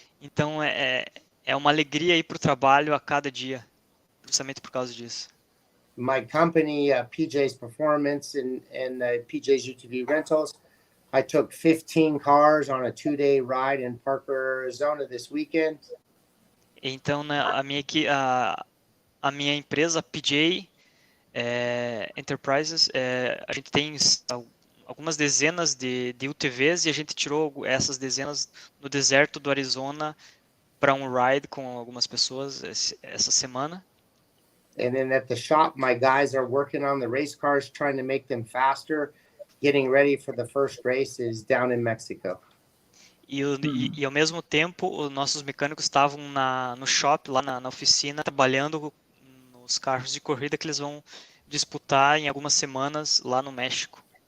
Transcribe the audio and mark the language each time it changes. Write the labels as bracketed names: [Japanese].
[Portuguese] Então, é uma alegria ir para o trabalho a cada dia, justamente por causa disso. [English] My company, PJ's Performance and PJ's UTV Rentals, I took 15 cars on a 2-day ride in Parker, Arizona this weekend. [Portuguese] Então, a minha empresa, PJ Enterprises, a gente tem algumas dezenas de UTVs e a gente tirou essas dezenas no deserto do Arizona para um ride com algumas pessoas essa semana. [English] And then at the shop, my guys are working on the race cars, trying to make them faster, getting ready for the first races down in Mexico. [Portuguese] E ao mesmo tempo, os nossos mecânicos estavam no shop, lá na oficina, trabalhando nos carros de corrida que eles vão disputar em algumas semanas lá no México.